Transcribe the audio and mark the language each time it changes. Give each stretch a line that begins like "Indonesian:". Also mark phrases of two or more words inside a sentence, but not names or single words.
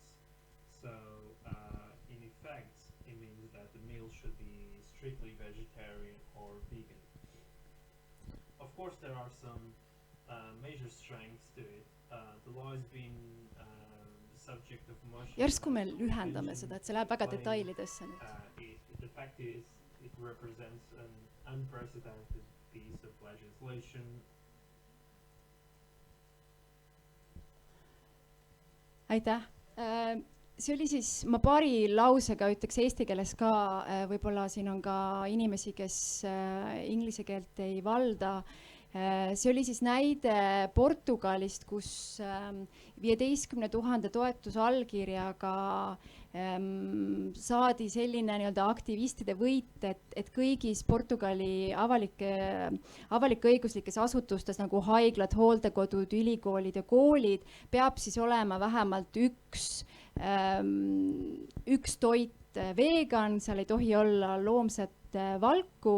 English: So in effect, it means that the meal should be strictly vegetarian or vegan. Of course, there are some major strengths to it. The law has been the subject of much
Estonian: järsku me lühendame seda, et see läheb väga detailidesse nüüd.
English: The fact is, it represents an unprecedented piece of legislation.
Estonian: Aitäh. See oli siis, ma paari lausega ütleks eesti keeles ka, võib-olla siin on ka inimesi, kes inglise keelt ei valda. See oli siis näide Portugalist, kus 15,000 toetusallkirjaga saadi selline nii-öelda aktivistide võit, et kõigis Portugali avalik-õiguslikes asutustes nagu haiglad, hooldekodud, ülikoolid ja koolid peab siis olema vähemalt üks toit vegan, seal ei tohi olla loomset valku.